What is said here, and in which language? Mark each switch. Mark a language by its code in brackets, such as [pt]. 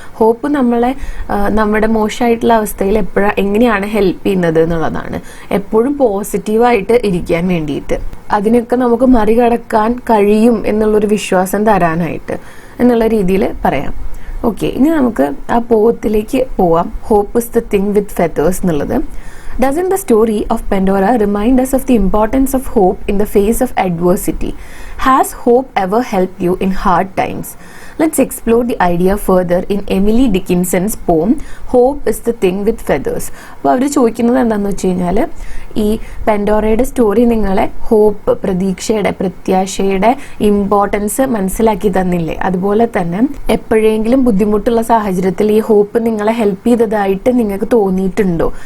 [ml] Hope നമ്മളെ നമ്മുടെ മോശമായിട്ടുള്ള അവസ്ഥയിൽ എങ്ങനെയാണ് ഹെൽപ്പ് ചെയ്യുന്നത് എന്നുള്ളതാണ്. എപ്പോഴും പോസിറ്റീവായിട്ട് ഇരിക്കാൻ വേണ്ടിയിട്ട്, അതിനൊക്കെ നമുക്ക് മറികടക്കാൻ കഴിയും എന്നുള്ളൊരു വിശ്വാസം തരാനായിട്ട് എന്നുള്ള രീതിയിൽ പറയാം. ഓക്കെ, ഇനി നമുക്ക് ആ പോത്തിലേക്ക് പോവാം. Hope is the thing with feathers എന്നുള്ളത്. [en] Doesn't the story of Pandora remind us of the importance of hope in the face of adversity? Has hope ever helped you in hard times? Let's explore the idea further in Emily Dickinson's poem Hope is the Thing with Feathers. [ml] അപ്പോൾ അവർ ചോദിക്കുന്നത് എന്താണെന്ന് വെച്ച് കഴിഞ്ഞാൽ, ഈ പെൻഡോറയുടെ story നിങ്ങളെ hope, പ്രതീക്ഷയുടെ, പ്രത്യാശയുടെ importance മനസ്സിലാക്കി തന്നില്ലേ? അതുപോലെ തന്നെ എപ്പോഴെങ്കിലും ബുദ്ധിമുട്ടുള്ള സാഹചര്യത്തിൽ ഈ ഹോപ്പ് നിങ്ങളെ ഹെൽപ്പ് ചെയ്തതായിട്ട് നിങ്ങൾക്ക് തോന്നിയിട്ടുണ്ടോ?